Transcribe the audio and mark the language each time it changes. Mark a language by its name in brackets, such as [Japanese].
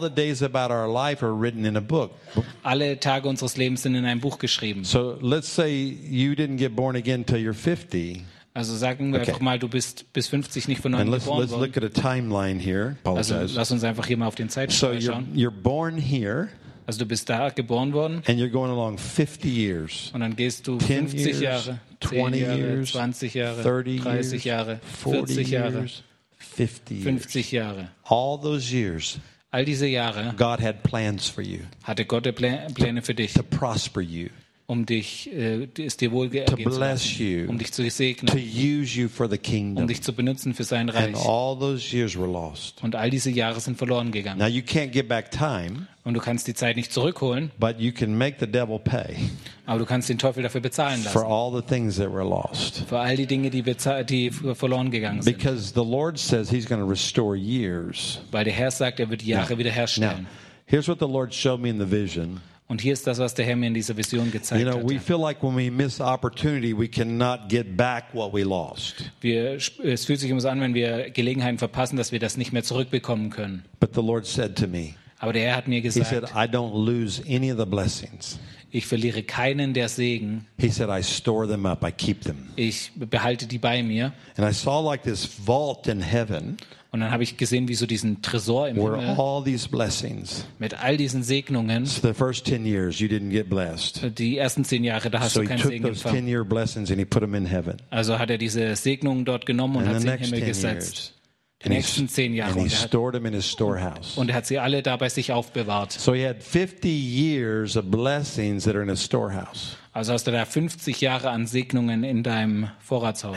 [English] the days about our life are written in a book. [German] Alle Tage unseres Lebens sind in einem Buch geschrieben. [English] So let's say you didn't get born again till you're 50. [German] Also sagen wir einfach mal, du bist bis 50 nicht von neuem geboren worden. [English] Let's look at a timeline here. [German] Also lass uns einfach hier mal auf den Zeitstrahl schauen. [English] So you're born here. [German] Also du bist da geboren worden. [English] And you're going along 50 years. [German] Und dann gehst du 50 Jahre, 20 Jahre, 30 Jahre, 40 Jahre. 50 Jahre. [English] All those years. [German] All diese Jahre. [English] God had plans for you. [German] Hatte Gott Pläne für dich. [English] To prosper you. [German] Um dich es dir wohlgeergehen zu lassen. [English] To bless you. [German] Um dich zu segnen. [English] To use you for the kingdom. [German] Um dich zu benutzen für sein Reich. [English] And all those years were lost. [German] Und all diese Jahre sind verloren gegangen. [English] Now you can't get back time. [German] Und du kannst die Zeit nicht zurückholen. [English] But you can make the devil pay. [German] Aber du kannst den Teufel dafür bezahlen lassen. [English] For all the things that were lost. [German] Für all die Dinge, die verloren gegangen sind. [English] Because the Lord says he's going to restore years. [German] Weil der Herr sagt, er wird Jahre wiederherstellen. [English] Now, here's what the Lord showed me in the vision. [German] Und hier ist das, was der Herr mir in dieser Vision gezeigt hat. [English] We feel like when we miss opportunity, we cannot get back what we lost. [German] Es fühlt sich immer so an, wenn wir Gelegenheiten verpassen, dass wir das nicht mehr zurückbekommen können. [English] But the Lord said to me. [German] Aber der Herr hat mir gesagt. [English] He said, I don't lose any of the blessings. [German] Ich verliere keinen der Segen. [English] He said, I store them up, I keep them. [German] Ich behalte die bei mir. [English] And I saw like this vault in heaven. [German] Und dann habe ich gesehen, wie so diesen Tresor im [English] Where [German] Himmel [English] all these blessings, [German] mit all diesen Segnungen. [English] So the first 10 years, you didn't get blessed. [German] Die ersten 10 Jahre, da hast [English] so [German] du keinen Segen empfangen. [English] 10 year blessings and he put them in heaven. [German] Also hat er diese Segnungen dort genommen und hat sie in den Himmel gesetzt. [English] Years, [German] die nächsten 10 Jahre. [English] And he stored them in his storehouse. [German] Und er hat sie alle da bei sich aufbewahrt. [English] So he had 50 years of blessings that are in a storehouse. [German] Also hast du da 50 Jahre an Segnungen in deinem Vorratshaus.